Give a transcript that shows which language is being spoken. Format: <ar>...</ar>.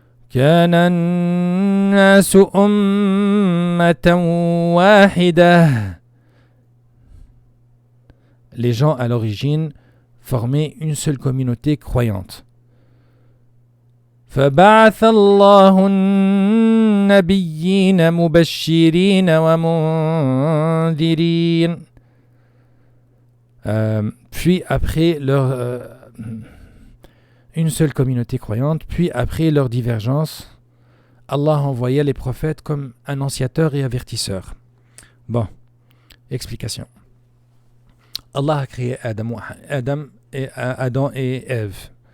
<ar>كان الناس أمة واحدة.</ar> <fr>Les gens à l'origine formaient une seule communauté croyante.</fr> <ar>فبعث الله النبيين مبشرين ومنذرين.</ar> <fr>Puis après une seule communauté croyante, puis après leur divergence, Allah envoyait les prophètes comme annonciateurs et avertisseurs. Bon, explication. Allah a créé Adam et Ève.</fr>